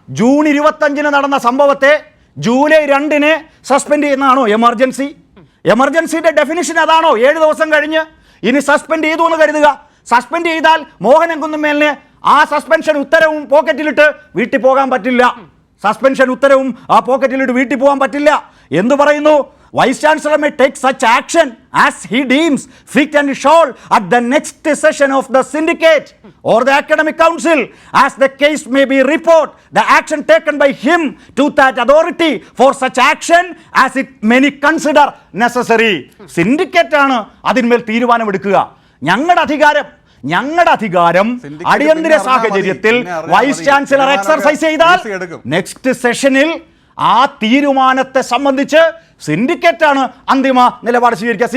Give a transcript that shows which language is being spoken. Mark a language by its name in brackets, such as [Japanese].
[Malayalam] June 25 നടന്ന സംഭവത്തെ July 2 suspend ചെയ്യുന്നതാണോ എമർജൻസി? എമർജൻസിയുടെ ഡെഫിനിഷൻ അതാണോ? 7 ദിവസം കഴിഞ്ഞ് ഇനി സസ്പെൻഡ് ചെയ്തു എന്ന് കരുതുക. സസ്പെൻഡ് ചെയ്താൽ മോഹനൻ കുന്നുമേലിന് ആ സസ്പെൻഷൻ ഉത്തരവും പോക്കറ്റിലിട്ട് വീട്ടിൽ പോകാൻ പറ്റില്ല. സസ്പെൻഷൻ ഉത്തരവും ആ പോക്കറ്റിലിട്ട് വീട്ടിൽ പോകാൻ പറ്റില്ല എന്ന് പറയുന്നു. [English] Vice Chancellor may take such action as he deems fit and shall at the next session of the syndicate or the academic council, as the case may be report the action taken by him to that authority for such action as it may consider necessary. [Malayalam] Syndicate ആണ് അതിന്മേൽ തീരുമാനമെടുക്കുക. ഞങ്ങളുടെ അധികാരം അടിയന്തര സാഹചര്യത്തിൽ vice chancellor exercise ചെയ്താൽ next സെഷനിൽ ആ തീരുമാനത്തെ സംബന്ധിച്ച് സിൻഡിക്കേറ്റാണ് അന്തിമ നിലപാട് സ്വീകരിക്കുക.